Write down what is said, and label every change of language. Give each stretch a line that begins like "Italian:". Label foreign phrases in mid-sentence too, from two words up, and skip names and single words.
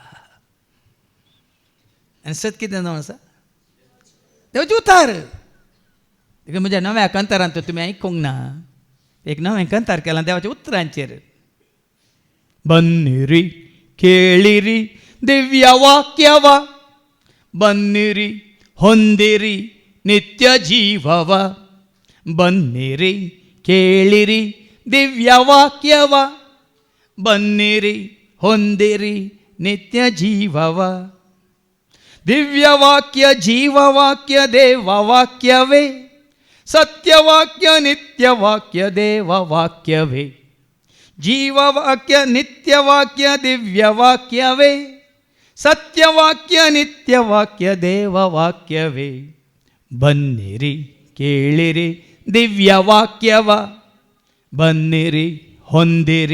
Konkani: आनी सत कितें जावन आसा देवाचे उतार देखून म्हज्या नव्या कंतारांत तुमी आयकूंक ना एक नवें कंतार केलां देवाच्या उतरांचेर
Kannada: ಬನ್ನಿರಿ ಕೇಳಿರಿ ದಿವ್ಯ ವಾಕ್ಯವ ಬನ್ನಿರಿ ಹೊಂದಿರಿ ನಿತ್ಯ ಜೀವವ ಬನ್ನಿರಿ ಕೇಳಿರಿ ದಿವ್ಯ ವಾಕ್ಯವ ಬನ್ನಿರಿ ಹೊಂದಿರಿ ನಿತ್ಯ ಜೀವವ ದಿವ್ಯವಾಕ್ಯ ಜೀವವಾಕ್ಯ ದೇವವಾಕ್ಯವೇ ಸತ್ಯವಾಕ್ಯ ನಿತ್ಯವಾಕ್ಯ ದೇವವಾಕ್ಯವೇ ಜೀವವಾಕ್ಯ ನಿತ್ಯವಾಕ್ಯ ದಿವ್ಯವಾಕ್ಯವೇ ಸತ್ಯವಾಕ್ಯ ನಿತ್ಯವಾಕ್ಯ ದೇವವಾಕ್ಯವೇ ಬನ್ನಿರಿ ಕೇಳಿರಿ ದಿವ್ಯವಾಕ್ಯವ ಬನ್ನಿರಿ ಹೊಂದಿರಿ